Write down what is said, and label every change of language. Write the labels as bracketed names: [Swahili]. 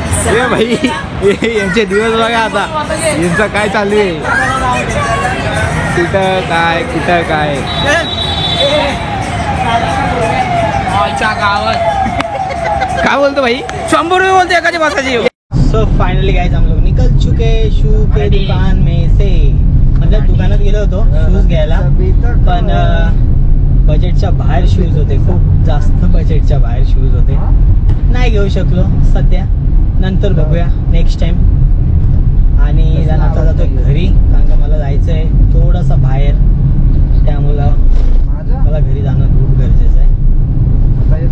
[Marathi] ए भाई यांचे दिवस बघा आता, यांचं काय चालू आहे, कुठं काय गावात काय बोलतो भाई, 100 रुपये बोलते एकाची बसाची. [English] so finally guys [Hindi] हम लोग निकल चुके शू के दुकान में से. [Marathi] मतलब दुकानात गेलो होतो शूज घ्यायला, पण बजेटच्या बाहेर शूज होते, खूप जास्त बजेटच्या बाहेर शूज होते, नाही घेऊ शकलो सध्या. नंतर बघूया नेक्स्ट टाइम. आणि आता जातोय घरी, कारण का मला जायचं आहे थोडंसं बाहेर, त्यामुळं मला घरी जाणं खूप गरजेचं आहे.